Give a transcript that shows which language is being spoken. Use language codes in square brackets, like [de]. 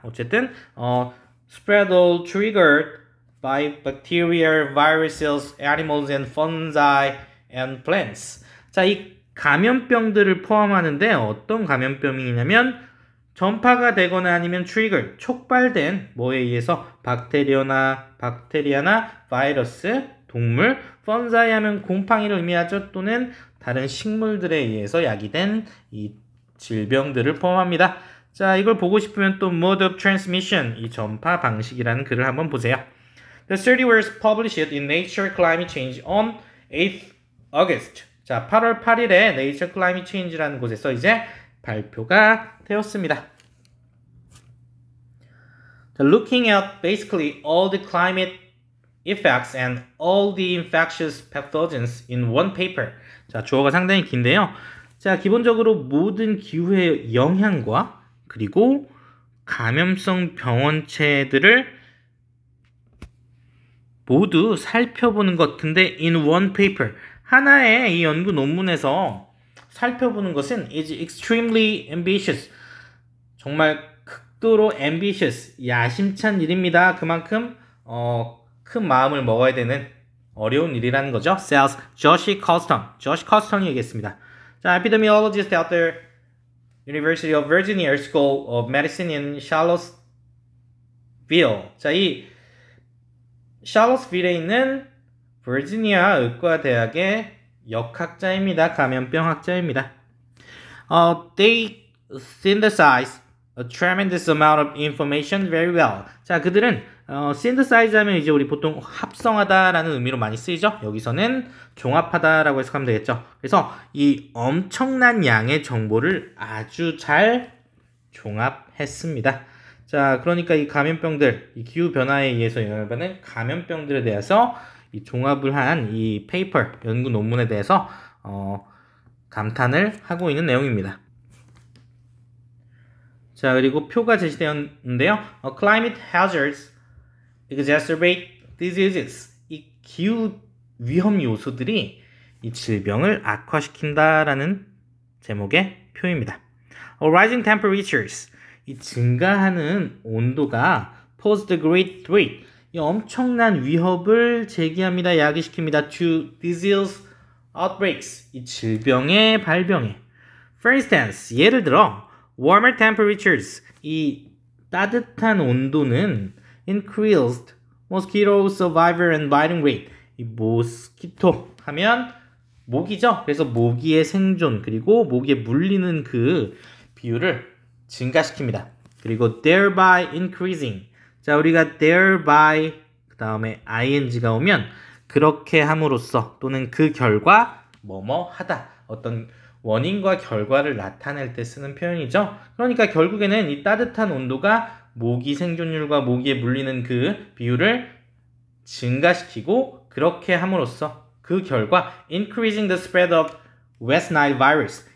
[ko] 어쨌든 [en] spread or triggered by bacteria, viruses, animals and fungi and plants. [ko] 자, 이 감염병들을 포함하는데 어떤 감염병이냐면 전파가 되거나 아니면 trigger, 촉발된 뭐에 의해서 박테리아나 바이러스, 동물, fungi 하면 곰팡이를 의미하죠. 또는 다른 식물들에 의해서 야기된 이 질병들을 포함합니다. 자, 이걸 보고 싶으면 또 mode of transmission, 이 전파 방식이라는 글을 한번 보세요. [en] The study was published in Nature Climate Change on 8th August. [ko] 자, 8월 8일에 Nature Climate Change라는 곳에서 이제 발표가 되었습니다. [en] 자, looking at basically all the climate effects and all the infectious pathogens in one paper. [ko] 자, 주어가 상당히 긴데요. 자, 기본적으로 모든 기후의 영향과 그리고 감염성 병원체들을 모두 살펴보는 것 같은데 [en] in one paper. [ko] 하나의 이 연구 논문에서 살펴보는 것은 [en] is extremely ambitious. [ko] 정말 극도로 ambitious, 야심찬 일입니다. 그만큼 큰 마음을 먹어야 되는 어려운 일이라는 거죠. [en] says Josh Coston [ko] 얘기했습니다. [en] 자, epidemiologist at the University of Virginia School of Medicine in Charlottesville. [ko] 자, 이 샬롯스빌에 있는 버지니아 의과대학의 역학자입니다. 감염병 학자입니다. [en] They synthesize a tremendous amount of information very well. [ko] 자, 그들은 synthesize 하면 이제 우리 보통 합성하다라는 의미로 많이 쓰이죠. 여기서는 종합하다라고 해석하면 되겠죠. 그래서 이 엄청난 양의 정보를 아주 잘 종합했습니다. 자, 그러니까 이 감염병들, 이 기후 변화에 의해서 영향을 받는 감염병들에 대해서 이 종합을 한 이 페이퍼, 연구 논문에 대해서 감탄을 하고 있는 내용입니다. 자, 그리고 표가 제시되었는데요. [en] Climate hazards exacerbate diseases. [ko] 이 기후 위험 요소들이 이 질병을 악화시킨다라는 제목의 표입니다. [en] rising temperatures. [ko] 이 증가하는 온도가 [en] pose the great threat. [ko] 이 엄청난 위협을 제기합니다. 야기시킵니다. [en] to disease outbreaks. [ko] 이 질병의 발병에. [en] For instance, [ko] 예를 들어 [en] warmer temperatures. [ko] 이 따뜻한 온도는 [en] increased mosquito survivor and biting rate. [ko] 이 모스키토 하면 모기죠. 그래서 모기의 생존 그리고 모기에 물리는 그 비율을 증가시킵니다. 그리고 [en] thereby increasing. [ko] 자, 우리가 thereby 그 다음에 ing가 오면 그렇게 함으로써 또는 그 결과 뭐뭐 하다. 어떤 원인과 결과를 나타낼 때 쓰는 표현이죠. 그러니까 결국에는 이 따뜻한 온도가 모기 생존율과 모기에 물리는 그 비율을 증가시키고 그렇게 함으로써 그 결과 [en] increasing the spread of West Nile virus.